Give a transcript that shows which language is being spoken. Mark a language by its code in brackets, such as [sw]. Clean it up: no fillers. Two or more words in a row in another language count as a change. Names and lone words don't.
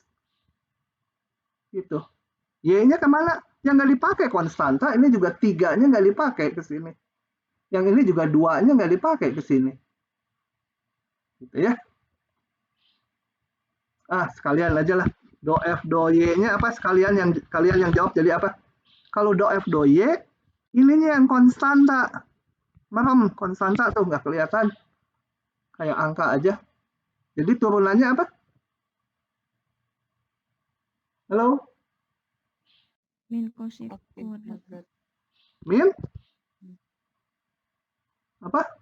[id] Gitu. Y-nya kemana? Yang nggak dipakai konstanta, ini juga 3-nya nggak dipakai ke sini. Yang ini juga 2-nya nggak dipakai ke sini. Gitu ya. Sekalian aja lah. Do F, do Y-nya apa? Kalian yang jawab jadi apa? Kalau do F, do Y, ininya yang konstanta. Merem, konstanta tuh nggak kelihatan. Kayak angka aja. Jadi turunannya apa? Halo? Min cos X Oke, kuadrat. Min? Apa?